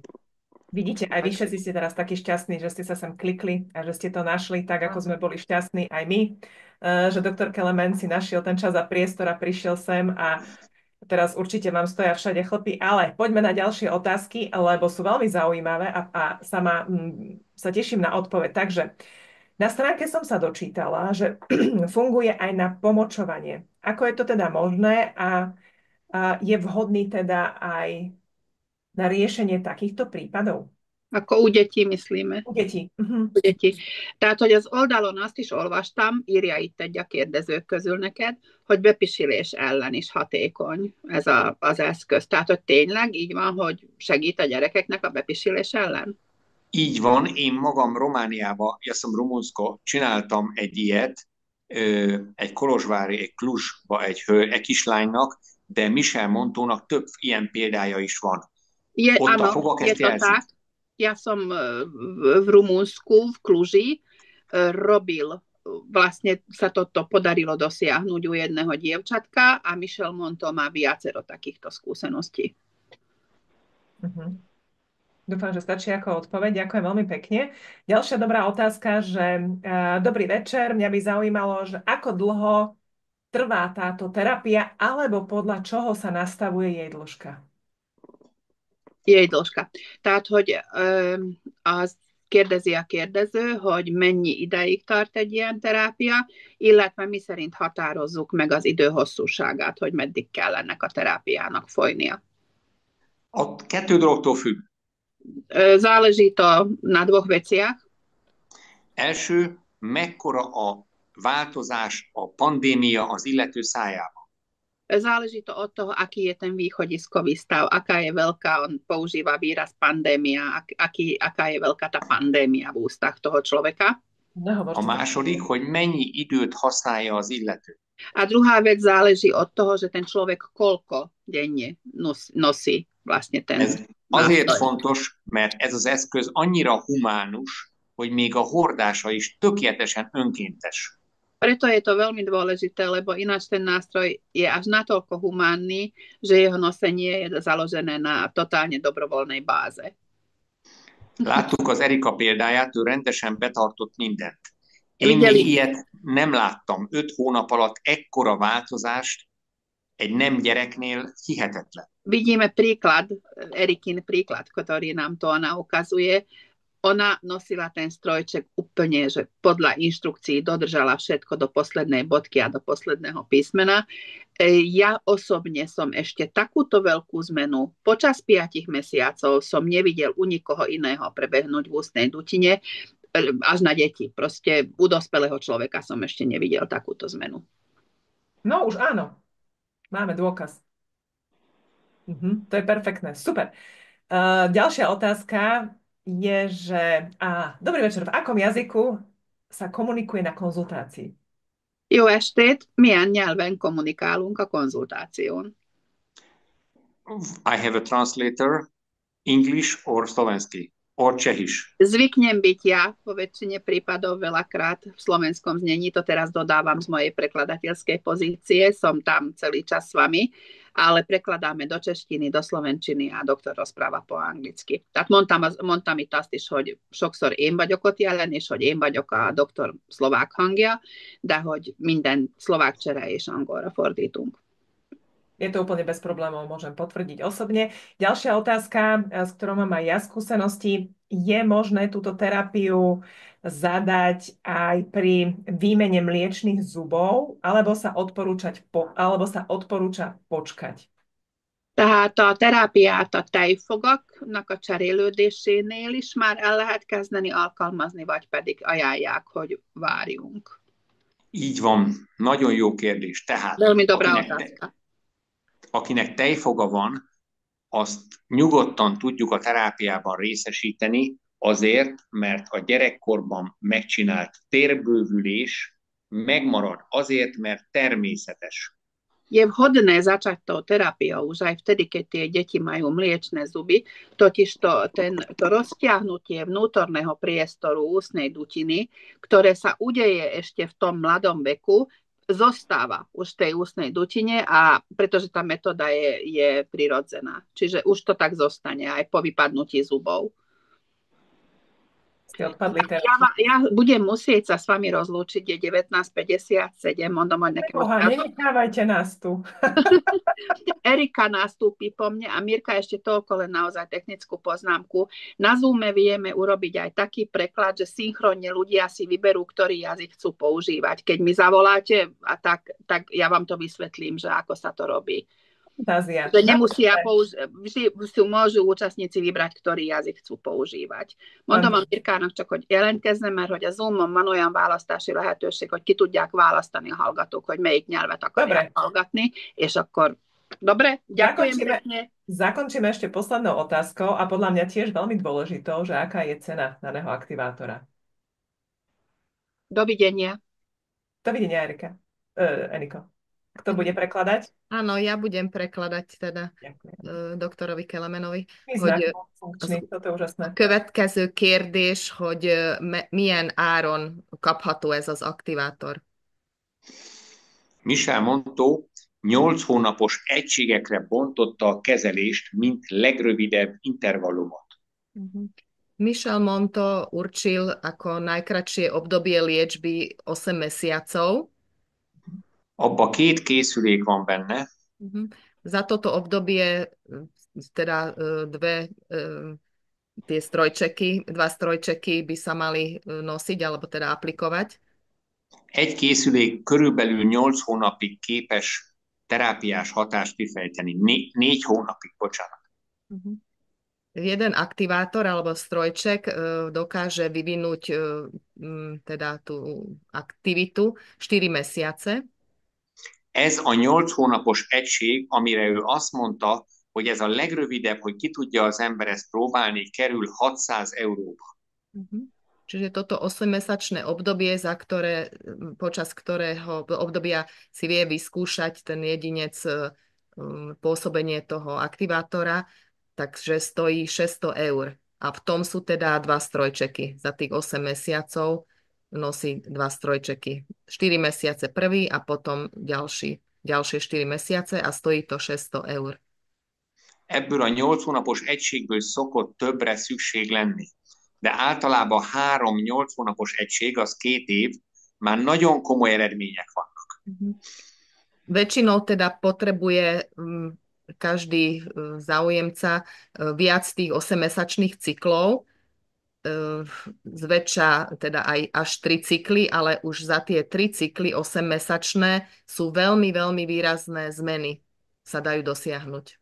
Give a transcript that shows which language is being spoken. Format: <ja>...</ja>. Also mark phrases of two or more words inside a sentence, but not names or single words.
<sk>Vidíte, aj vy všetci ste teraz takí šťastní, že ste sa sem klikli a že ste to našli tak, ako sme boli šťastní aj my, že doktor Kelemen si našiel ten čas a priestor a prišiel sem a teraz určite vám stoja všade chlpy, ale poďme na ďalšie otázky, lebo sú veľmi zaujímavé a sa teším na odpoveď. Takže Na stránke som sa dočítala, že funguje aj na pomočovanie. Ako je to teda možné a je vhodný teda aj na riešenie takýchto prípadov? Akkor u detí myslíme. U detí. U detí.</sk> <hu>Tehát, hogy az oldalon azt is olvastam, írja itt egy a kérdezők közül neked, hogy bepisilés ellen is hatékony ez az eszköz. Tehát, hogy tényleg így van, hogy segít a gyerekeknek a bepisilés ellen? Így van, én magam Romániába,</hu> <sk>jaszom Rumunsko,</sk> <hu>csináltam egy ilyet, egy kolozsvári, egy Kluzsba egy kislánynak, de Michel Montónak több ilyen példája is van. Ott a</hu> <sk>Áno,</sk> <hu>fogak</hu> <sk>je</sk> <hu>ezt</hu> <sk>to</sk> <hu>jelzik.</hu> <sk>tak. Ja som v Rumunsku, v Kluži, robil, vlastne sa toto podarilo dosiahnuť u jedného dievčatka a Michel Monto má viacero takýchto skúseností. Dúfam, že stačí ako odpoveď. Ďakujem veľmi pekne. Ďalšia dobrá otázka, že dobrý večer, mňa by zaujímalo, že ako dlho trvá táto terapia, alebo podľa čoho sa nastavuje jej dĺžka? Jej dĺžka.</sk> <hu>Tehát, hogy az kérdezi a kérdező, hogy mennyi ideig tart egy ilyen terápia, illetve mi szerint határozzuk meg az idő hosszúságát, hogy meddig kell ennek a terápiának folynia. A kettő dologtól függ.</hu> <sk>Záleží to na dvoch veciach.</sk> <hu>Első, mekkora a változás, a pandémia az illető szájában.</hu> <sk>Záleží to od toho, aký je ten východiskový stav, aká je veľká, on používa výraz pandémia, aká je veľká tá pandémia v ústach toho človeka.</sk> <hu>A második, hogy mennyi időt használja az illető.</hu> <sk>A druhá vec záleží od toho, že ten človek koľko denne nosí vlastne ten</sk> <hu>Ez azért fontos, mert ez az eszköz annyira humánus, hogy még a hordása is tökéletesen önkéntes. Preto je to veľmi dôležité, lebo ináč ten nástroj je až natoľko humánny, že jeho nosenie je založené na totálne dobrovoľnej báze. Láttuk az Erika példáját, ő rendesen betartott mindent. Én még ilyet nem láttam. 5 hónap alatt ekkora változást egy nem gyereknél hihetetlen.</hu> <sk>Vidíme príklad, Erikin príklad, ktorý nám to ona ukazuje. Ona nosila ten strojček úplne, že podľa inštrukcií dodržala všetko do poslednej bodky a do posledného písmena. Ja osobne som ešte takúto veľkú zmenu počas 5 mesiacov som nevidel u nikoho iného prebehnúť v ústnej dutine, až na deti. Proste u dospelého človeka som ešte nevidel takúto zmenu. No už áno. Máme dôkaz. To je perfektné. Super. Ďalšia otázka je, že... Dobrý večer. V akom jazyku sa komunikuje na konzultácii?</sk> <hu>Jó estét! Milyen nyelven kommunikálunk a konzultáción?</hu> <en>I have a translator, English or slovenský, or čehiš.</en> <sk>Zvyknem byť ja vo väčšine prípadov veľakrát v slovenskom znení, to teraz dodávam z mojej prekladateľskej pozície, som tam celý čas s vami, ale prekladáme do cseštiny, do szlovencsini, a doktor rozpráva po anglicky.</sk> <hu>Tehát mondtam itt azt is, hogy sokszor én vagyok ott jelen, és hogy én vagyok a doktor szlovák hangja, de hogy minden szlovák csere és angolra fordítunk.</hu> <sk>Je to úplne bez problémov, môžem potvrdiť osobne. Ďalšia otázka, s ktorou mám aj ja skúsenosti. Je možné túto terapiu zadať aj pri výmene mliečnych zubov, alebo sa odporúča počkať?</sk> <hu>Tehát a terápiát a tejfogaknak a cserélődésénél is már el lehet kezdeni alkalmazni, vagy pedig ajánlják, hogy várjunk. Így van. Nagyon jó kérdés. Tehát,</hu> <sk>Veľmi dobrá otázka.</sk> <hu>Akinek tejfoga van, azt nyugodtan tudjuk a terápiában részesíteni, azért, mert a gyerekkorban megcsinált térbővülés megmarad, azért, mert természetes.</hu> <sk>Je vhodné začať tou terapiou už aj vtedy, keď tie deti majú mliečne zuby, totiž to roztiahnutie vnútorného priestoru ústnej dutiny, ktoré sa udeje ešte v tom mladom veku, zostáva už v tej ústnej dutine, a pretože tá metóda je prirodzená. Čiže už to tak zostane aj po vypadnutí zubov. Ste odpadli teraz. Ja budem musieť sa s vami rozlúčiť, je 19:57,</sk> <hu>mondom, hogy nekem most</hu> <sk>Boha, nenechávajte nás tu. Erika nastúpi po mne a Mirka ešte toľko len naozaj technickú poznámku. Na Zoome vieme urobiť aj taký preklad, že synchronne ľudia si vyberú, ktorý jazyk chcú používať. Keď mi zavoláte, tak ja vám to vysvetlím, že ako sa to robí. Že nemusia vždy si môžu účastníci vybrať, ktorý jazyk chcú používať.</sk> <hu>Mondom a Mirkának csak, hogy jelentkezne, mert hogy a Zoomon van olyan választási lehetőség, hogy ki tudják választani a hallgatók, hogy melyik nyelvet akarják hallgatni, és akkor</hu> <sk>dobre, ďakujem pekne. Zakončíme ešte poslednou otázkou a podľa mňa tiež veľmi dôležitou, že aká je cena daného aktivátora. Dovidenia. Dovidenia, Erika. Eniko. Kto bude prekladať? Áno, ja budem prekladať teda doktorovi Kelemenovi. Toto je úžasné.</sk> <hu>Következő kérdés, hogy milyen áron kapható ez az aktivátor? Michel Montó 8 hónapos egységekre bontotta a kezelést, mint legrövidebb intervallumot.</hu> <sk>Michel Monto určil ako najkratšie obdobie liečby 8 mesiacov.</sk> <hu>Abba 2 készülék van benne.</hu> <sk>Za toto obdobie teda tie strojčeky, 2 strojčeky by sa mali nosiť alebo teda aplikovať.</sk> <hu>Egy készülék körülbelül 8 hónapig képes terápiás hatást kifejteni. 4 hónapig, bocsánat.</hu> <sk>Jeden aktivátor alebo strojček dokáže vyvinúť teda tú aktivitu 4 mesiace.</sk> <hu>Ez a 8 hónapos egység, amire ő azt mondta, hogy ez a legrövidebb, hogy ki tudja az ember ezt próbálni, kerül 600 euróba.</hu> <sk>Čiže toto 8-mesačné obdobie, počas ktorého obdobia si vie vyskúšať ten jedinec pôsobenie toho aktivátora, takže stojí 600 eur. A v tom sú teda 2 strojčeky. Za tých 8 mesiacov nosí 2 strojčeky. 4 mesiace prvý a potom ďalšie 4 mesiace a stojí to 600 eur.</sk> <hu>Ebből a 8 hónapos egységből szokott többre szükség lenni. De általában 3-8 hónapos egység, az 2 év, már nagyon komoly eredmények vannak.</hu> <sk>Väčšinou teda potrebuje každý záujemca viac tých 8-mesačných cyklov, zväčša teda aj až 3 cykly, ale už za tie 3 cykly 8-mesačné sú veľmi, veľmi výrazné zmeny sa dajú dosiahnuť.</sk>